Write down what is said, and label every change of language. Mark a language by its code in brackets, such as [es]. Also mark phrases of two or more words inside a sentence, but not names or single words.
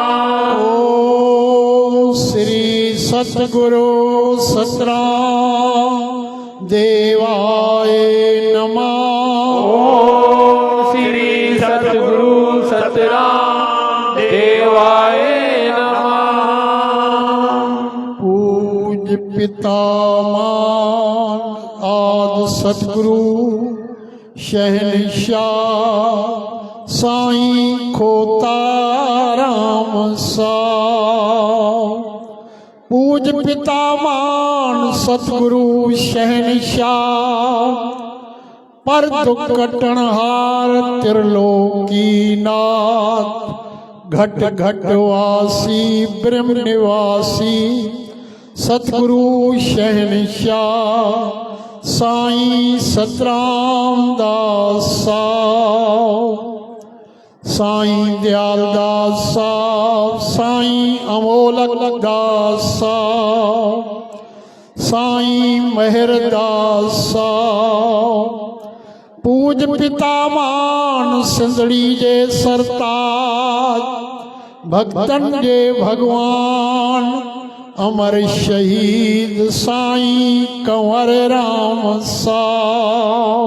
[sa] ओम श्री सत सतगुरु सतराम देवाय नमः। ओम श्री सतगुरु सतराम देवाय नमः। [sd] पूज्य पितामह आदि सतगुरु शहनशाह साईं खोता राम सा। पूज पितामान सतगुरु शहनशाह पर दुख कटनहार त्रिलोकी नाथ। घट घट वासी ब्रह्म निवासी सतगुरु शहनशाह साईं सतराम दास साईं दयाल दास साईं अमोलक दास साईं मेहर दास। पूज पितामान सिंधड़ी जे सरताज भक्तन जे भगवान अमर शहीद साईं कंवर राम साव।